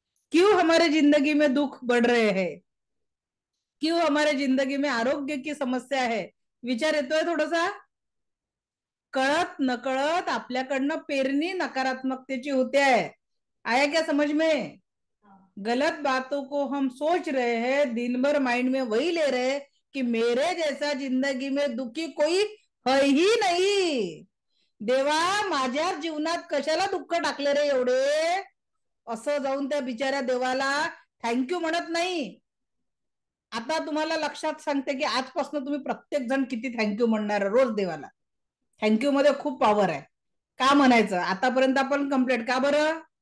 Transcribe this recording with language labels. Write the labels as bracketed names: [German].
[Hindi] क्यों हमारे जिंदगी में दुख बढ़ रहे हैं, क्यों हमारे जिंदगी में आरोग्य की समस्या है. [Marathi] विचार येतोय थोडासा. कळत नकळत आपल्याकडनं पेरणी नकारात्मकतेची होते आहे. [Hindi] आया क्या समझ में? गलत बातों को हम सोच रहे हैं, दिन भर माइंड में वही ले रहे कि मेरे जैसा जिंदगी में दुखी कोई है ही नहीं. [Marathi] देवा माझ्या जीवनात कशाला दुःख टाकले रे एवढे, असं जाऊन त्या बिचाऱ्या देवाला थँक्यू म्हणत नाही. आता तुम्हाला लक्षात सांगते की आजपासून तुम्ही प्रत्येक जण किती थँक्यू म्हणणार रोज देवाला. थँक्यू मध्ये खूप पॉवर आहे. का म्हणायचं? आतापर्यंत आपण कंप्लीट का बरं.